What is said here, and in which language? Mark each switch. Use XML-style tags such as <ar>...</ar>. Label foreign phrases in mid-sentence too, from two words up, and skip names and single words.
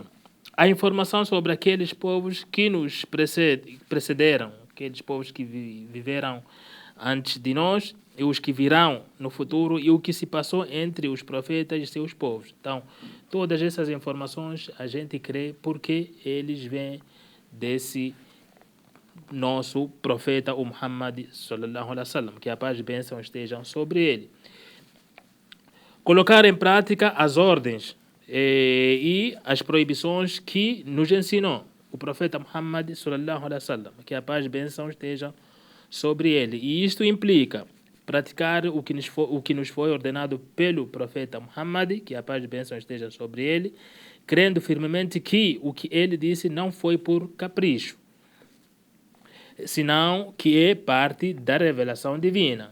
<pt>A informação sobre aqueles povos que nos precederam, aqueles povos que viveram antes de nós e os que virão no futuro e o que se passou entre os profetas e seus povos. Então, todas essas informações a gente crê porque eles vêm desse nosso profeta, o Muhammad</pt> <ar>صلى الله عليه وسلم,</ar> <pt>que a paz e bênção estejam sobre ele. Colocar em prática as ordens e as proibições que nos ensinou o profeta Muhammad</pt> <ar>صلى الله عليه وسلم,</ar> <pt>que a paz e bênção estejam sobre ele. E isto implica praticar o que nos foi ordenado pelo profeta Muhammad, que a paz e bênção esteja sobre ele, crendo firmemente que o que ele disse não foi por capricho, senão que é parte da revelação divina.</pt>